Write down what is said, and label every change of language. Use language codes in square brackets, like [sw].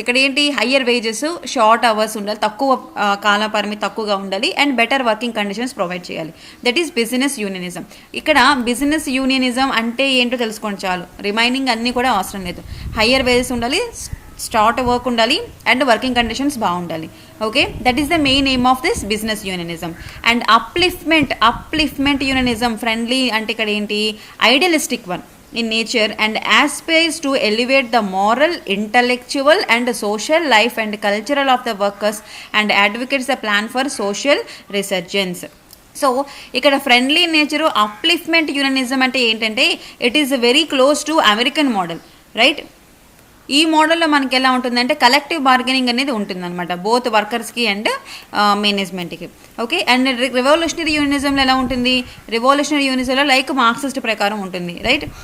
[te] ఇక్కడ ఏంటి, higher wages, short hours ఉండాలి, తక్కువ కాల పరిమితి తక్కువగా ఉండాలి and better working conditions provide చేయాలి. [en] That is business unionism. [te] ఇక్కడ బిజినెస్ యూనియనిజం అంటే ఏంటో తెలుసుకోండి చాలు, రిమైనింగ్ అన్నీ కూడా అవసరం లేదు. హయ్యర్ వేజెస్ ఉండాలి, స్టార్ట్ వర్క్ ఉండాలి అండ్ వర్కింగ్ కండిషన్స్ బాగుండాలి, okay. [en] That is the main aim of this business unionism. And upliftment unionism, friendly [te] అంటే ఇక్కడ ఏంటి, [en] Idealistic one in nature and aspires to elevate the moral, intellectual and social life and cultural of the workers and advocates a plan for social resurgence. [te] So ఇక్కడ friendly nature, upliftment యూనియనిజం అంటే ఏంటంటే [en] it is very close to American model, [te] right. ఈ మోడల్లో మనకి ఎలా ఉంటుందంటే collective bargaining అనేది ఉంటుందన్నమాట, బోత్ వర్కర్స్కి అండ్ మేనేజ్మెంట్కి, ఓకే. అండ్ రివల్యూషనరీ యూనియనిజంలో ఎలా ఉంటుంది, రివల్యూషనరీ యూనియనిజంలో లైక్ మార్క్సిస్ట్ ప్రకారం ఉంటుంది, రైట్.